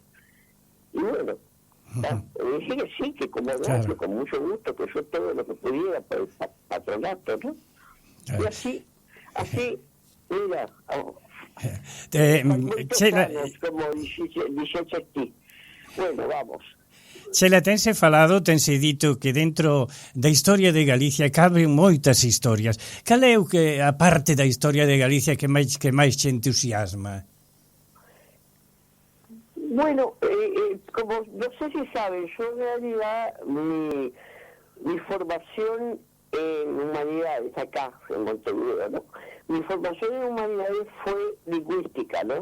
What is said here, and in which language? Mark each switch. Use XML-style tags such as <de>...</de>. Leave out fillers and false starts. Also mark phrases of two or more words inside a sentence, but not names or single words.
<es>Y bueno, le dije que sí, que como claro, con mucho gusto, que yo todo lo que pudiera para el patronato, ¿no? Claro. Y así, mira,</es> <gl>como dixeches ti.</gl> <es>Bueno, vamos.</es> <gl>Chela, tense falado, tense dito que dentro da historia de Galicia caben moitas historias. Cal é o que, a parte da historia de Galicia que máis che entusiasma?</gl> <es>Bueno, como no sé si sabes, yo en realidad mi formación en humanidades acá en Montevideo, ¿no? Mi formación en humanidades fue lingüística, ¿no?</es>